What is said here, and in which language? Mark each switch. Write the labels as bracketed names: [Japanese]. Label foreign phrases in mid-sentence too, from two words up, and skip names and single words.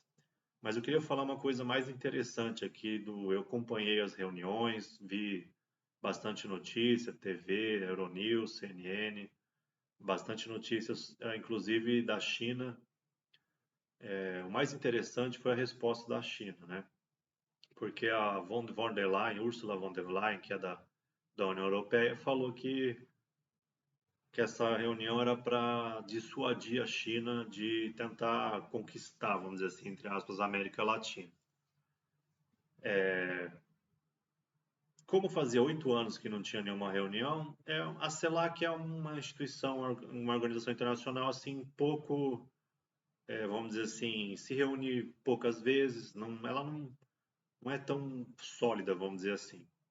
[Portuguese] Mas eu queria falar uma coisa mais interessante aqui eu acompanhei as reuniões, vi bastante notícia, TV, Euronews, CNN, bastante notícias, inclusive da China. O mais interessante foi a resposta da China, né? Porque a von der Leyen, Ursula von der Leyen, que é da União Europeia, falou que essa reunião era para dissuadir a China de tentar conquistar, vamos dizer assim, entre aspas, a América Latina. Como fazia 8 anos que não tinha nenhuma reunião, a CELAC é uma instituição, uma organização internacional assim pouco, vamos dizer assim, se reúne poucas vezes, ela não é tão sólida, vamos dizer assim.